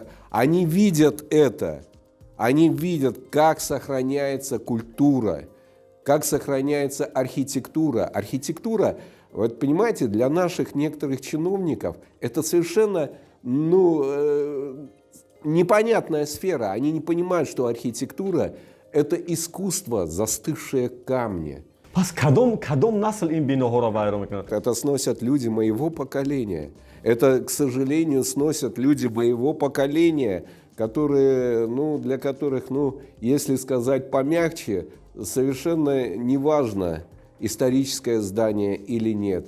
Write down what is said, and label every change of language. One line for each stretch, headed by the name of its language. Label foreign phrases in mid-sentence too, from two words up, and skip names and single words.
Russian: Они видят это, они видят, как сохраняется культура, как сохраняется архитектура. Архитектура, вот понимаете, для наших некоторых чиновников это совершенно непонятная сфера. Они не понимают, что архитектура – это искусство, застывшее в камне.
Tajik: پس کدام نسل این بیناها را ویران میکنند؟
Russian: Это сносят люди моего поколения. Это, к сожалению, сносят люди моего поколения, которые, для которых, если сказать помягче, совершенно неважно, историческое здание или нет.